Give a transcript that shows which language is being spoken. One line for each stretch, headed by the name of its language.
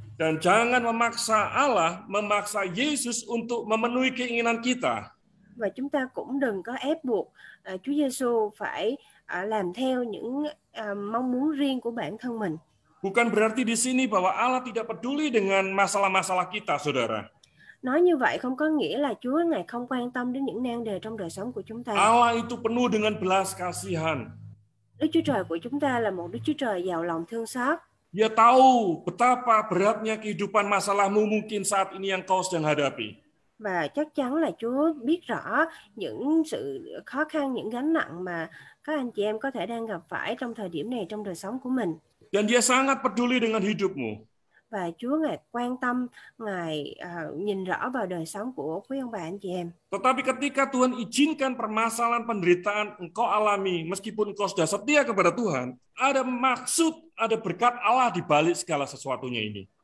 Indonesian: Dan jangan memaksa Allah, memaksa Yesus untuk memenuhi keinginan kita.
Vietnamese: Và chúng ta cũng đừng có ép buộc Chúa Giêsu phải làm theo những mong muốn riêng của bản thân mình.
Indonesian: Bukan berarti di sini bahwa Allah tidak peduli dengan masalah-masalah kita, saudara.
Vietnamese: Nói như vậy không có nghĩa là Chúa Ngài không quan tâm đến những nan đề trong đời sống của chúng ta.
Indonesian: Allah itu penuh dengan belas kasihan.
Vietnamese: Đức Chúa Trời của chúng ta là một Đức Chúa Trời giàu lòng thương xót.
Indonesian: Dia tahu betapa beratnya kehidupan masalahmu mungkin saat ini yang kau sedang hadapi.
Vietnamese: Và chắc chắn là Chúa biết rõ những sự khó khăn, những gánh nặng mà các anh chị em có thể đang gặp phải trong thời điểm này trong đời sống của mình.
Indonesian: Dan dia sangat peduli dengan hidupmu.
Vietnamese: Và Chúa Ngài quan tâm, Ngài nhìn rõ vào đời sống của quý ông bà anh chị em.
Indonesian: Tetapi ketika Tuhan izinkan permasalahan penderitaan engkau alami, meskipun engkau sudah setia kepada Tuhan, ada maksud, ada berkat Allah di balik segala sesuatunya ini.